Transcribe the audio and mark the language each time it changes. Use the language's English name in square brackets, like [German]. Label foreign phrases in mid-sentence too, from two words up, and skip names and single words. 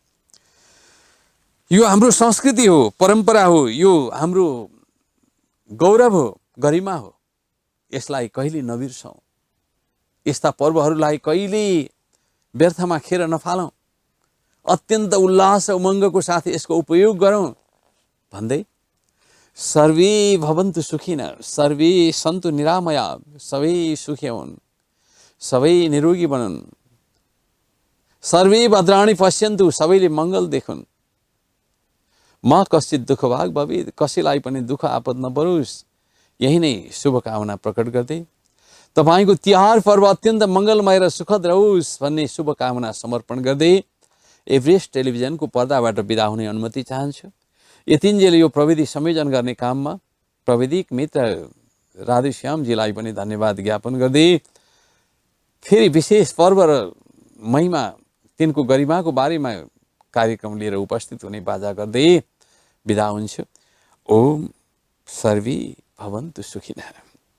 [Nepali] यो हाम्रो संस्कृति हो, परम्परा हो, यो हाम्रो गौरव हो, गरिमा हो। यसलाई कहिले नबिर्सौँ। यस्ता पर्वहरूलाई कहिले व्यर्थमा खेर नफालौँ। अत्यन्त उल्लास र उमङ्गको साथ यसको उपयोग गरौँ भन्दै [Sanskrit] सर्वे भवन्तु सुखिनः, सर्वे सन्तु निरामया, [Nepali] सबै सुखी हुन्, सबै निरोगी बनुन्, [Sanskrit] सर्वे भद्राणि पश्यन्तु, [Nepali] सबैले मङ्गल देखुन्, [Sanskrit] म कश्चित दुःखभाग भवेत्, [Nepali] कसैलाई पनि दुःख आपद नपरोस्। यही नै शुभकामना प्रकट गर्दै तपाईँको तिहार पर्व अत्यन्त मङ्गलमय र सुखद रहोस् भन्ने शुभकामना समर्पण गर्दै एभरेस्ट टेलिभिजनको पर्दाबाट बिदा हुने अनुमति चाहन्छु। यतिन्जेल यो प्रविधि संयोजन गर्ने काममा प्रविधिक मित्र राधेश्यामजीलाई पनि धन्यवाद ज्ञापन गर्दै फेरि विशेष पर्व र महिमा, तिनको गरिमाको बारेमा कार्यक्रम लिएर उपस्थित हुने बाजा गर्दै बिदा हुन्छु। [Sanskrit] ओम सर्वे भवन्तु सुखिनः।